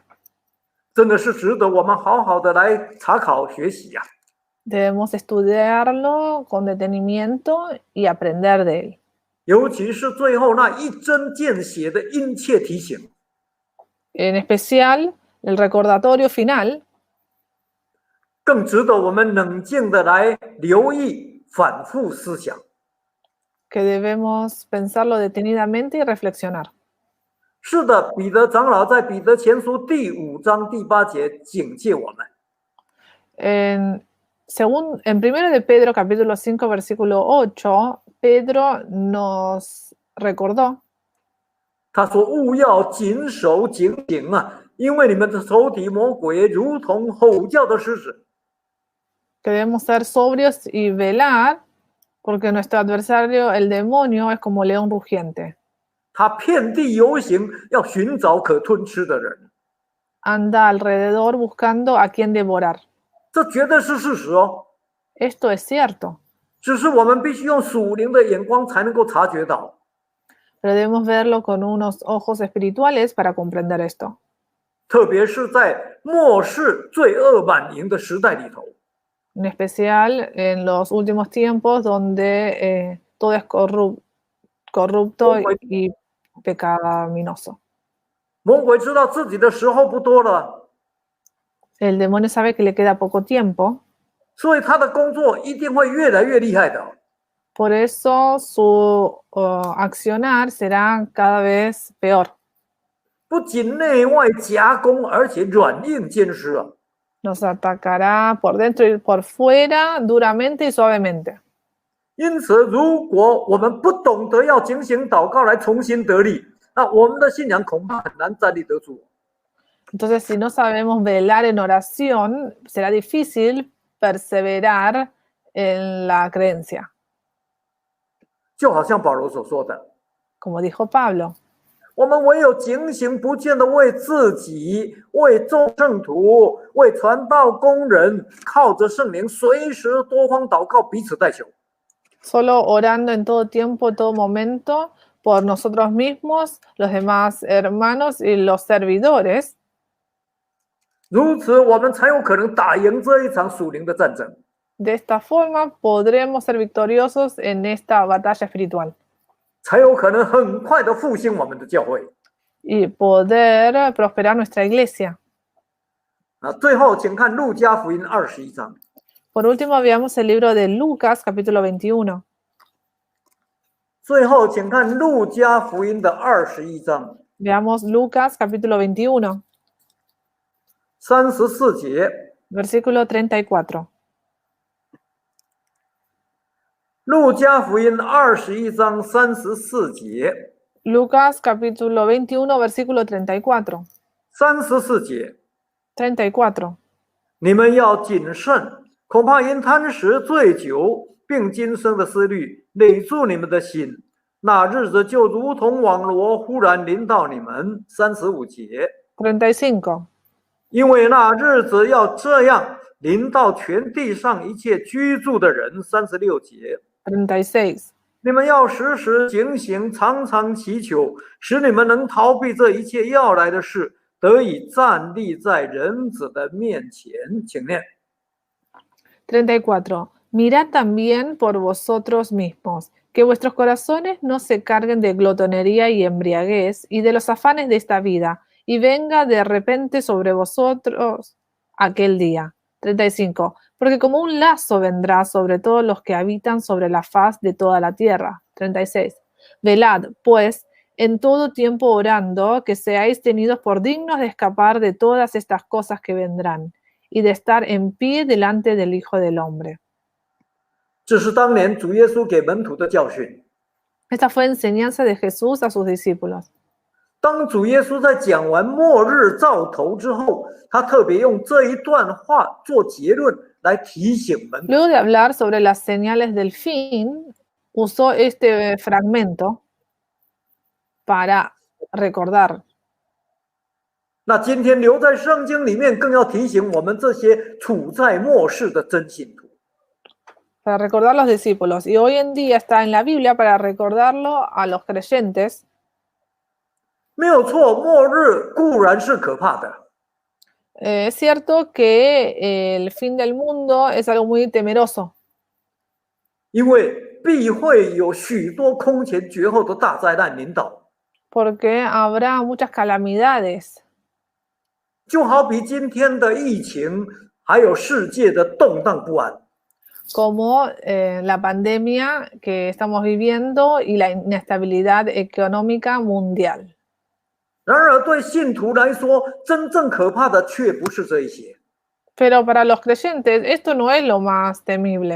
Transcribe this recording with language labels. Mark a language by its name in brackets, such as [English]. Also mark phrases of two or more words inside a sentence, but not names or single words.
[Chinese] 真的是值得我们好好的来查考学习。 [Spanish] Debemos estudiarlo con detenimiento y aprender de él. [Chinese] 尤其是最后那一针见血的殷切提醒。 [Spanish] En especial, el recordatorio final [Chinese] 更值得我们冷静的来留意、反复思想。 [Spanish] que debemos pensarlo detenidamente y reflexionar. [Chinese] 是的，彼得长老在彼得前书第5章第8节警戒我们。 [Spanish] En 1 de Pedro capítulo 5 versículo 8, Pedro nos recordó. [Chinese] 他说：“勿要谨守警醒啊，因为你们的仇敌魔鬼如同吼叫的狮子。” [Spanish] Que debemos ser sobrios y velar, porque nuestro adversario, el demonio, es como león rugiente. [Chinese] 他遍地游行，要寻找可吞吃的人。 [Spanish] Anda alrededor buscando a quien devorar. [Chinese] 这绝对是事实哦。 [Spanish] Esto es cierto. [Chinese] 只是我们必须用属灵的眼光才能够察觉到。 [Spanish] Pero debemos verlo con unos ojos espirituales para comprender esto. [Chinese] 特别是在末世罪恶满盈的时代里头。 [Spanish] En especial en los últimos tiempos donde todo es corrupto y pecaminoso. [Chinese] 魔鬼知道自己的时候不多了， [Spanish] El demonio sabe que le queda poco tiempo, [Chinese] 所以他的工作一定会越来越厉害的。 [Spanish] por eso su accionar será cada vez peor. [Chinese] 不仅内外夹攻，而且软硬兼施啊。 [Spanish] Nos atacará por dentro y por fuera, duramente y suavemente. [Chinese] 因此，如果我们不懂得要警醒祷告来重新得力，那我们的信仰恐怕很难站立得住。 [Spanish] Entonces, si no sabemos velar en oración, será difícil perseverar en la creencia. [Chinese] 就好像保罗所说的， [Spanish] Como dijo Pablo, [Chinese] 我们唯有警醒不见的为自己、为众圣徒、为传道工人，靠着圣灵，随时多方祷告，彼此代求。 [Spanish] solo orando en todo tiempo, todo momento, por nosotros mismos, los demás hermanos y los servidores. [Chinese] 如此，我们才有可能打赢这一场属灵的战争。 [Spanish] De esta forma podremos ser victoriosos en esta batalla espiritual [Chinese] 才有可能很快的复兴我们的教会。 [Spanish] y poder prosperar nuestra iglesia. [Chinese] 最后，请看路加福音21章。 [Spanish] Por último, veamos el libro de Lucas, capítulo 21. [Chinese] 最后，请看路加福音的21章 [Spanish] Veamos Lucas, capítulo 21, [Chinese] 34 节。 [Spanish] versículo 34. [Chinese] 路加福音21章34节。 [Spanish] Lucas, capítulo 21, versículo 34. [Chinese] 34 节， [Spanish] 34. [Chinese] 你们要谨慎，恐怕因贪食、醉酒，并今生的思虑累住你们的心，那日子就如同网罗忽然临到你们。35节， [Spanish] 35. [Chinese] 因为那日子要这样临到全地上一切居住的人。36节， [Spanish] 36. [Chinese] 你们要时时警醒，常常祈求，使你们能逃避这一切要来的事，得以站立在人子的面前。请念。 [Spanish] 34. Mirad también por vosotros mismos, que vuestros corazones no se carguen de glotonería y embriaguez y de los afanes de esta vida, y venga de repente sobre vosotros aquel día. 35. Porque como un lazo vendrá sobre todos los que habitan sobre la faz de toda la tierra. 36. Velad, pues, en todo tiempo orando, que seáis tenidos por dignos de escapar de todas estas cosas que vendrán, y de estar en pie delante del Hijo del Hombre. [Chinese] 这是当年主耶稣给门徒的教训。 [Spanish] Esta fue enseñanza de Jesús a sus discípulos. [Chinese] 当主耶稣在讲完末日兆头之后，他特别用这一段话做结论来提醒门徒。 [Spanish] Luego de hablar sobre las señales del fin, usó este fragmento para recordar. [Chinese] 那今天留在圣经里面，更要提醒我们这些处在末世的真信徒。 [Spanish] Para recordar a los discípulos. Y hoy en día está en la Biblia para recordarlo a los creyentes. [Chinese] 没有错，末日固然是可怕的， [Spanish] Es cierto que el fin del mundo es algo muy temeroso, [Chinese] 因为必会有许多空前绝后的大灾难临到， [Spanish] porque habrá muchas calamidades, [Chinese] 就好比今天的疫情，还有世界的动荡不安。 [Spanish] como la pandemia que estamos viviendo y la inestabilidad económica mundial. [Chinese] 然而，对信徒来说，真正可怕的却不是这一些。 [Spanish] Pero para los creyentes esto no es lo más temible.